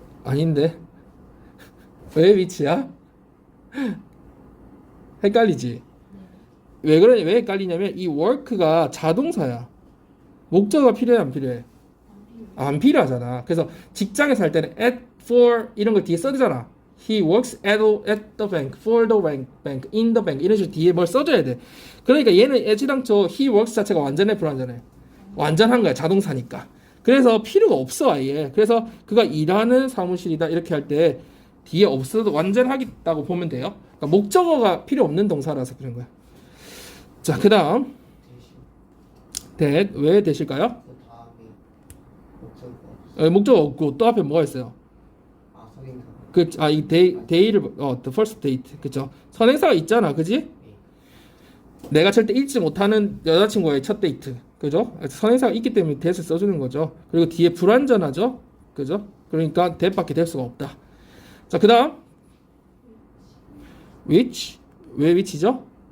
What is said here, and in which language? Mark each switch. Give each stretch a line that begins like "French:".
Korean: 아닌데. 왜 위치야? 헷갈리지? 네. 왜 그러냐? 왜 헷갈리냐면 이 work가 자동사야. 목적어가 필요해 안 필요해? 안 필요하잖아. 그래서 직장에서 할 때는 at, for 이런 걸 뒤에 써주잖아.
English: He works at the bank, for the bank, in the bank
Korean: 이런 식으로 뒤에 뭘 써줘야 돼. 그러니까 얘는 애지당초
English: he works
Korean: 자체가 완전해 불완전해? 완전한 거야. 자동사니까. 그래서 필요가 없어 아예. 그래서 그가 일하는 사무실이다 이렇게 할 때 뒤에 없어도 완전하겠다고 보면 돼요. 그러니까 목적어가 필요 없는 동사라서 그런 거야. 자, 그 다음 that 왜 되실까요? 그 다음에 목적어 목적어 없고 또 앞에 뭐가 있어요? 선행사 이 day를
English: the first date
Korean: 그죠? 선행사가 있잖아, 그지? 내가 절대 잊지 못하는 여자친구와의 첫 데이트, 그죠? 선행사가 있기 때문에 that을 써주는 거죠. 그리고 뒤에 불완전하죠, 그죠? 그러니까 that밖에 될 수가 없다. 자, 그다음 which 왜 which죠?